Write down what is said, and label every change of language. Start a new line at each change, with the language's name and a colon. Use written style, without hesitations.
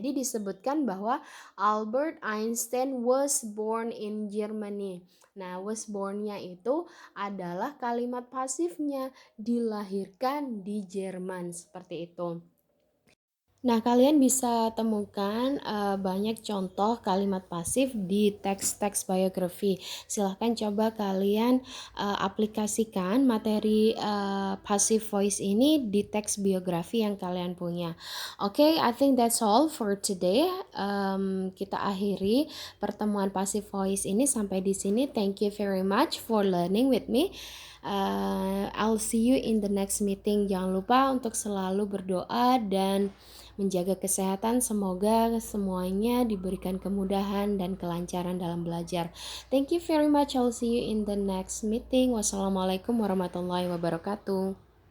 Indonesian: Jadi disebutkan bahwa
English: Albert Einstein was born in Germany.
Indonesian: Nah, was born-nya itu adalah kalimat pasifnya, dilahirkan di Jerman, seperti itu. Nah, kalian bisa temukan banyak contoh kalimat pasif di teks-teks biografi. Silahkan coba kalian aplikasikan materi passive voice ini di teks biografi yang kalian punya.
English: Oke, I think that's all for today.
Indonesian: Kita akhiri pertemuan passive voice ini sampai di sini.
English: Thank you very much for learning with me. I'll see you in the next meeting.
Indonesian: Jangan lupa untuk selalu berdoa dan menjaga kesehatan. Semoga semuanya diberikan kemudahan dan kelancaran dalam belajar.
English: Thank you very much. I'll see you in the next meeting. Wassalamualaikum warahmatullahi wabarakatuh.